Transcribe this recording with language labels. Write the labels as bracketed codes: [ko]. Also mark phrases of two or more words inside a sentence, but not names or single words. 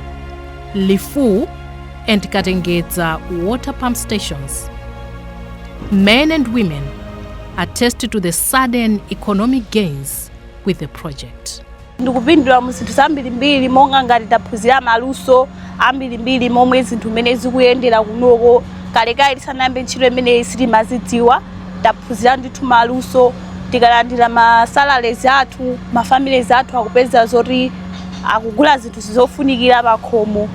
[en] Lifu, and Katengeza water pump stations, men and women attest to the sudden economic gains with the project. [ny] Ndikupindula mu zinthu zambirimbiri monga ngati taphunzira maluso ambirimbiri momwe zinthu mene zikuyendera kunoko. Kalekale tisanayambe ntchito imene sitimazidziwa, taphunzira ndithu maluso, tikalandira masalaries athu, mafamilies athu akupeza zoti akugula zinthu zofunikira pakhomo.